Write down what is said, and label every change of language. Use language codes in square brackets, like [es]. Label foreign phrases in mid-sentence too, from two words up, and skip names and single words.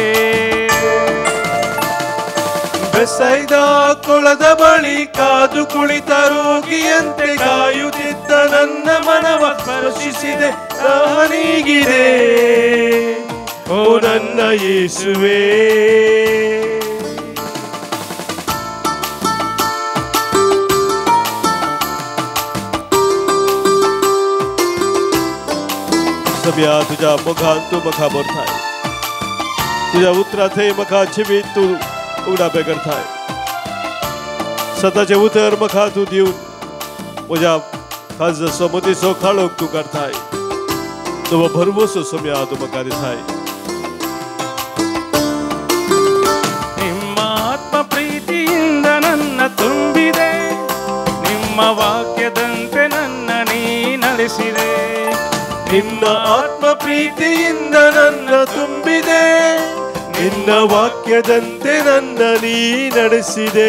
[kn] ಬೆಸೈದ ಕೊಳದ ಬಳಿ ಕಾದು ಕುಳಿತ ರೋಗಿಯಂತೆ ಕಾಯುತ್ತಿದ್ದ ನನ್ನ ಮನವ ಸ್ಪರ್ಶಿಸಿದೆ ದಾಹ ನೀಗಿದೆ ಓ ನನ್ನ ಯೇಸುವೇ [kok] सभ्या तुझ्या मुखान तू मखा बोलताय तुझ्या उतराथे मखा छिबीत तू उघडा करताय स्वतःचे उतर मखा तू देऊन म्हज्या खास समतीचो खाळोक तू करताय तो भरवसो सोम्या तू मका दिसाय [kn] ನಿಮ್ಮ ಆತ್ಮ ಪ್ರೀತಿಯಿಂದ ನನ್ನ ತುಂಬಿದೆ ನಿಮ್ಮ ವಾಕ್ಯದಂತೆ ನನ್ನ ನೀ ನಡೆಸಿದೆ ನಿನ್ನ ಆತ್ಮ ಪ್ರೀತಿಯಿಂದ ನನ್ನ ತುಂಬಿದೆ ನಿನ್ನ ವಾಕ್ಯದಂತೆ ನನ್ನ ನೀ ನಡೆಸಿದೆ